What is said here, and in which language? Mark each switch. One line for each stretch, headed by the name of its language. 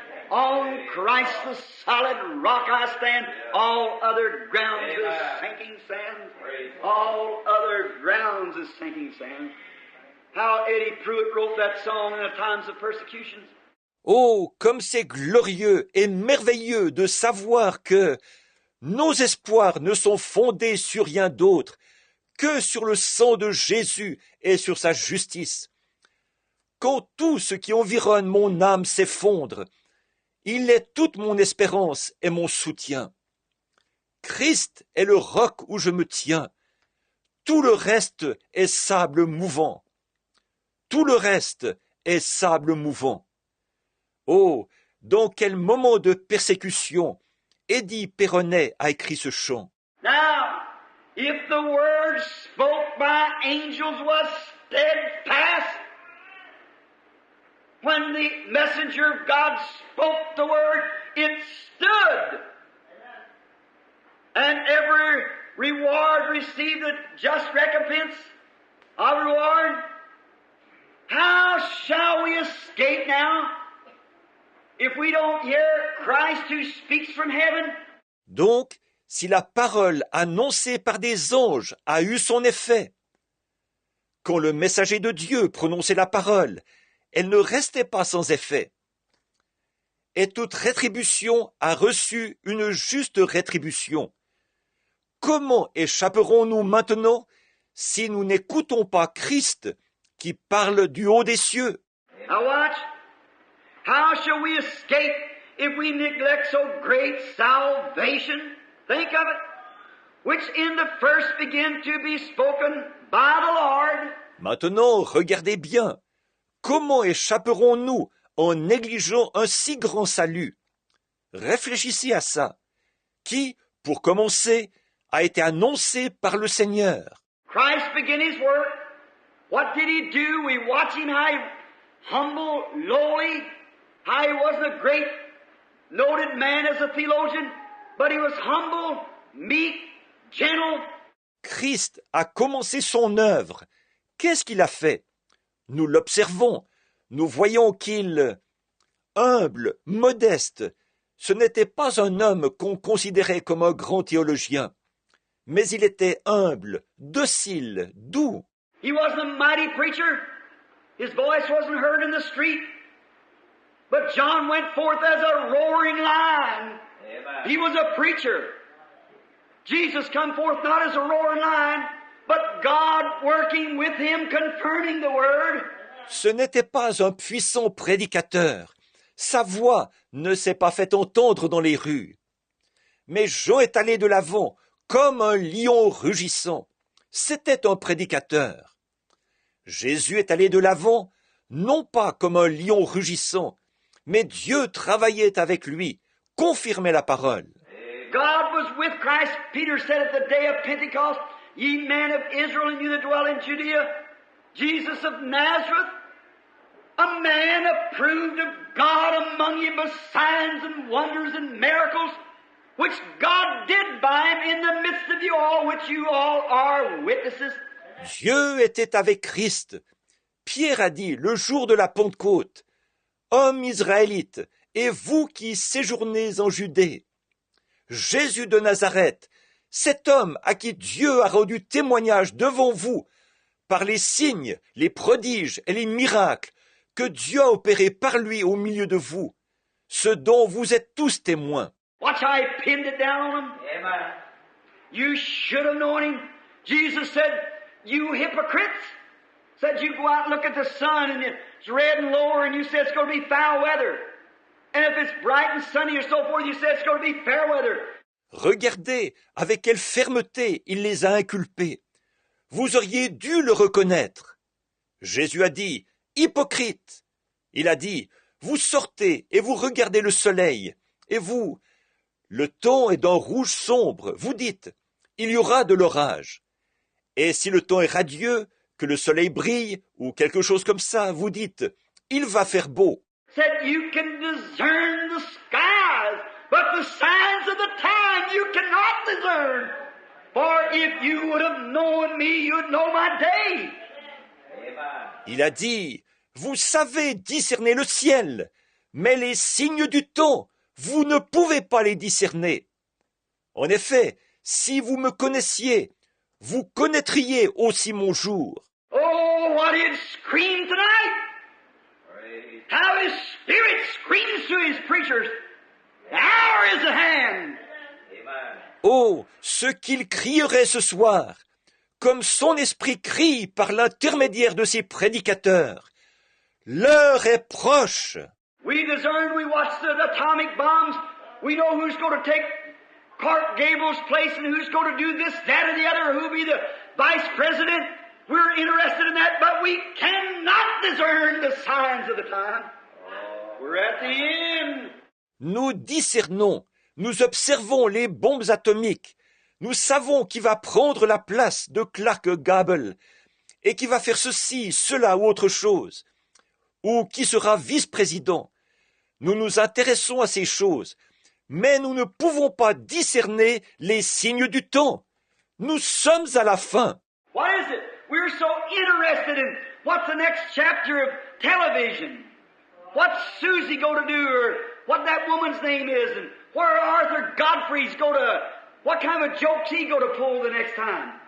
English: On Christ the solid rock I stand. All other grounds is sinking sand. All other grounds is sinking sand. How Eddie Pruitt wrote that song in the times of persecutions.
French: Oh, comme c'est glorieux et merveilleux de savoir que nos espoirs ne sont fondés sur rien d'autre que sur le sang de Jésus et sur sa justice. Quand tout ce qui environne mon âme s'effondre, il est toute mon espérance et mon soutien. Christ est le roc où je me tiens. Tout le reste est sable mouvant. Tout le reste est sable mouvant. Oh, dans quel moment de persécution Eddie Perronnet a écrit ce chant.
English: Now, if the word spoke by angels was steadfast, when the messenger of God spoke the word, it stood. And every reward received a just recompense of reward. How shall we escape now if we don't hear Christ who speaks from heaven?
French: Donc, si la parole annoncée par des anges a eu son effet, quand le messager de Dieu prononçait la parole, elle ne restait pas sans effet. Et toute rétribution a reçu une juste rétribution. Comment échapperons-nous maintenant si nous n'écoutons pas Christ qui parle du haut des cieux?
English: Now watch. How shall we escape if we neglect so great salvation? Think of it. Which in the first began to be spoken by the Lord.
French: Maintenant, regardez bien. Comment échapperons-nous en négligeant un si grand salut? Réfléchissez à ça. Qui, pour commencer, a été annoncé par le Seigneur.
English: Christ began His work. What did He do? We watch Him, how He humble, lowly, how He wasn't a great, noted man as a theologian, but He was humble, meek, gentle.
French: Christ a commencé son œuvre. Qu'est-ce qu'il a fait? Nous l'observons. Nous voyons qu'il, humble, modeste, ce n'était pas un homme qu'on considérait comme un grand théologien, mais il était humble, docile, doux.
English: He wasn't a mighty preacher. His voice wasn't heard in the street. But John went forth as a roaring lion. Amen. He was a preacher. Jesus come forth not as a roaring lion, but God working with him, confirming the word.
French: Ce n'était pas un puissant prédicateur. Sa voix ne s'est pas fait entendre dans les rues. Mais Jean est allé de l'avant, comme un lion rugissant. C'était un prédicateur. Jésus est allé de l'avant, non pas comme un lion rugissant, mais Dieu travaillait avec lui, confirmait la parole.
English: God was with Christ. Peter said at the day of Pentecost, ye men of Israel and you that dwell in Judea, Jesus of Nazareth, a man approved of God among you by signs and wonders and miracles, which God did by him in the midst of you all, which you all are witnesses.
French: Dieu était avec Christ. Pierre a dit le jour de la Pentecôte, Hommes israélites, et vous qui séjournez en Judée, Jésus de Nazareth, cet homme à qui Dieu a rendu témoignage devant vous par les signes, les prodiges et les miracles que Dieu a opérés par lui au milieu de vous, ce dont vous êtes tous témoins.
English: Watch how he pinned it down on them. Amen. You should have known him. Jesus said, you hypocrites, said you go out and look at the sun and it's red and lower and you said it's going to be foul weather. And if it's bright and sunny or so forth, you said it's going to be fair weather.
French: Regardez avec quelle fermeté il les a inculpés. Vous auriez dû le reconnaître. Jésus a dit, hypocrite. Il a dit, vous sortez et vous regardez le soleil. Et vous, le temps est d'un rouge sombre. Vous dites, il y aura de l'orage. Et si le temps est radieux, que le soleil brille, ou quelque chose comme ça, vous dites, il va faire beau.
English: Said you can discern the skies, but the signs of the time you cannot discern. For if you would have known me, you'd know my day.
French: Il a dit, vous savez discerner le ciel, mais les signes du temps, vous ne pouvez pas les discerner. En effet, si vous me connaissiez, vous connaîtriez aussi mon jour.
English: Oh, what it screamed tonight! How his spirit screams to his preachers. The hour is at hand.
French: Oh, ce qu'il crierait ce soir, comme son esprit crie par l'intermédiaire de ses prédicateurs. L'heure est proche.
English: We discern, we watch the atomic bombs. We know who's going to take Clark Gable's place and who's going to do this, that, or the other, who'll be the vice president. We're interested in that, but we cannot discern the signs of the time. We're at the end.
French: Nous discernons, nous observons les bombes atomiques. Nous savons qui va prendre la place de Clark Gable et qui va faire ceci, cela ou autre chose, ou qui sera vice-président. Nous nous intéressons à ces choses, mais nous ne pouvons pas discerner les signes du temps. Nous sommes à la fin.
English: What is it? We're so interested in what's the next chapter of television. What's Susie going to do, or what that woman's name is, and where Arthur Godfrey's going to, what kind of joke's he going to pull the next time?